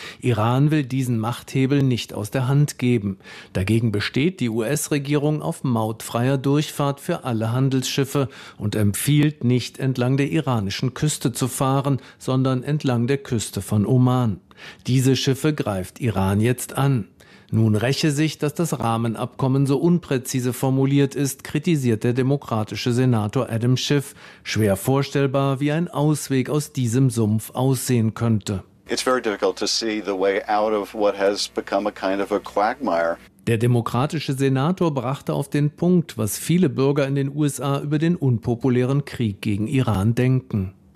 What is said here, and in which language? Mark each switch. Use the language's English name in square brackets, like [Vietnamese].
[German] Iran will diesen Machthebel nicht aus der Hand geben. Dagegen besteht die US-Regierung auf mautfreier Durchfahrt für alle Handelsschiffe und empfiehlt, nicht entlang der iranischen Küste zu fahren, sondern entlang der Küste von Oman. Diese Schiffe greift Iran jetzt an. Nun räche sich, dass das Rahmenabkommen so unpräzise formuliert ist, kritisiert der demokratische Senator Adam Schiff. Schwer vorstellbar, wie ein Ausweg aus diesem Sumpf aussehen könnte. [English] It's very difficult to see the way out of what has become a kind of a quagmire. [German] Der demokratische Senator brachte auf den Punkt, was viele Bürger in den USA über den unpopulären Krieg gegen Iran denken.